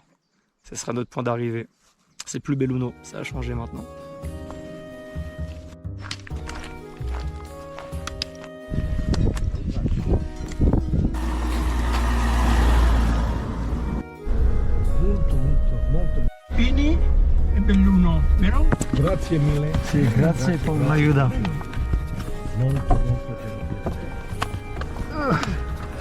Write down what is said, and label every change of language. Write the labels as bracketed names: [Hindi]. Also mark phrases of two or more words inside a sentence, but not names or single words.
[French] Ce sera notre point d'arrivée. C'est plus Belluno, ça a changé maintenant. [Italian] Fini e Belluno, vero? Grazie mille. Sì, grazie per l'aiuto. Molto piacere.